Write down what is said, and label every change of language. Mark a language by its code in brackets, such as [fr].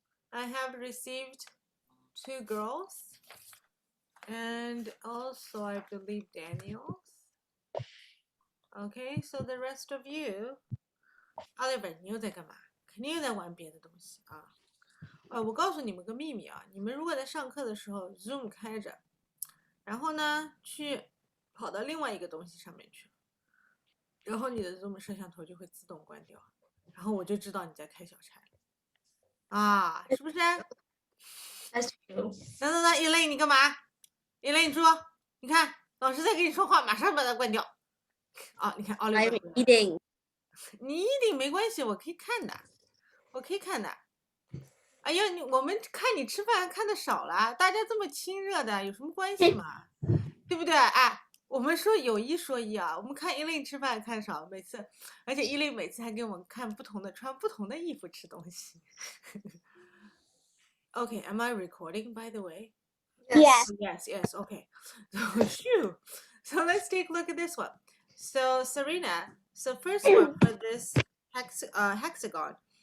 [en] I have received 2 girls and also I believe Daniel's. Okay, so the rest of you, Oliver， [zh] 你又在干嘛？肯定又在玩别的东西啊！我告诉你们个秘密啊，你们如果在上课的时候 Zoom 开着，然后呢去跑到另外一个东西上面去，然后你的 Zoom 摄像头就会自动关掉。然后我就知道你在开小差啊，是不是？ [en] That's true. [zh] 等，Elaine 你干嘛？Elaine 说，你看老师在跟你说话，马上把它关掉。啊，你看 Oliver [en] I'm [zh] 回来了 [en] eating. [zh] 你一定没关系，我可以看的，我可以看的。哎呀，我们看你吃饭看的少了，大家这么亲热的，有什么关系嘛？对不对？哎，我们说有一说一啊，我们看Elaine吃饭看少，每次，而且Elaine每次还给我们看不同的，穿不同的衣服吃东西。 [en] Okay, am I recording by the way? Yes. Yes, okay. So, phew. So let's take a look at this one. So Serena, so first one for this hexagon.